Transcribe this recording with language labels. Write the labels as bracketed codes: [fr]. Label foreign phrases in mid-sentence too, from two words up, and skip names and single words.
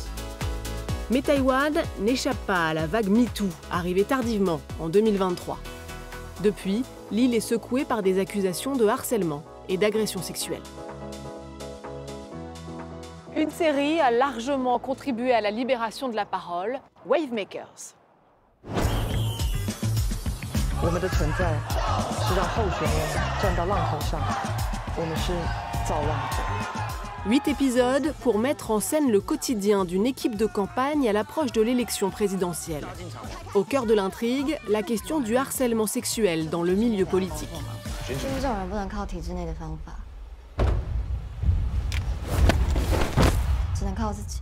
[fr] Mais Taïwan n'échappe pas à la vague MeToo, arrivée tardivement en 2023. Depuis, l'île est secouée par des accusations de harcèlement et d'agression sexuelle. Une série a largement contribué à la libération de la parole, Wavemakers. [zh] 我们的存在是让候选人站到浪头上，我们是造浪者。 [fr] 8 épisodes pour mettre en scène le quotidien d'une équipe de campagne à l'approche de l'élection présidentielle. Au cœur de l'intrigue, la question du harcèlement sexuel dans le milieu politique. [zh] 就是这种人不能靠体制内的方法，只能靠自己。